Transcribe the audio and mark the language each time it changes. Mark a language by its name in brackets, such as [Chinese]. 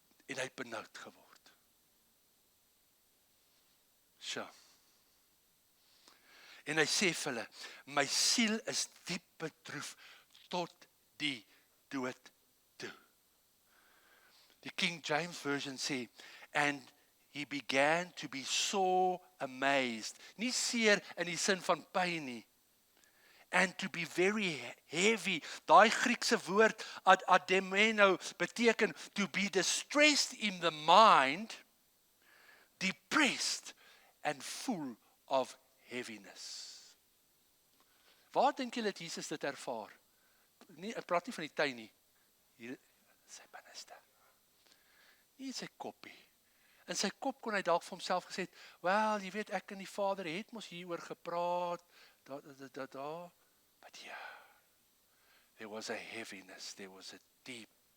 [Afrikaans] En hy het benoud geword. So. En hy sê vir hulle, my siel is diep bedroef tot die dood toe. Die King James Version sê, [English] and he began to be so amazed. [Afrikaans] Nie seer in die sin van pyn nie. [English] And to be very heavy. [Afrikaans] Daai Griekse woord ademeno beteken [English] to be distressed in the mind, depressed and full of heaviness. [Afrikaans] Waar dink julle dat Jesus dit ervaar? Nee, ek praat nie van die tuin nie. Hier sy binneste. Nie sy koppie. In sy kop kon hy dalk vir homself gesê, wel, jy weet, ek en die Vader het mos hieroor gepraat, daar. [English] But yeah, there was a heaviness, there was a deep.